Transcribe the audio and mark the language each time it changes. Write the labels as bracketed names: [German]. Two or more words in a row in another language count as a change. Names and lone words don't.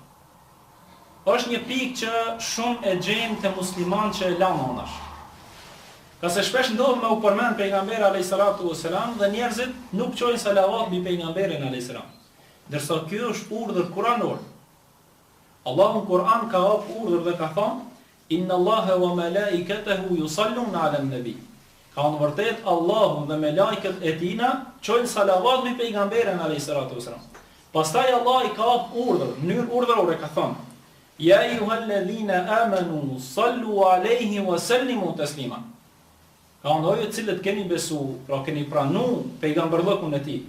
[Albanian] Është një pikë që shumë e gjejmë te muslimanë që e lanë anash. Ka se shpesh ndodh me u përmend pejgamberi [Arabic] عليه الصلاة والسلام [Albanian] dhe njerëzit nuk çojnë salavat mbi pejgamberin [Arabic] عليه السلام. [Albanian] Ndërsa ky është urdhër kuranor. Allahu në Kur'an ka hap urdhër dhe ka thënë: [Arabic] إن الله وملائكته يصلون على النبي. [Albanian] Ka në vërtet Allahu dhe me lajket e tina çojnë salavat mbi pejgamberin [Arabic] عليه الصلاة والسلام. [Albanian] Pastaj Allah i ka hap urdhër, në mënyrë urdhërore ka thënë: [Arabic] يا أيها الذين آمنوا صلوا عليه وسلموا تسليما. [Albanian] Ka ndojë cilët keni besu, pra keni pranu pejgamberllëkun e tij.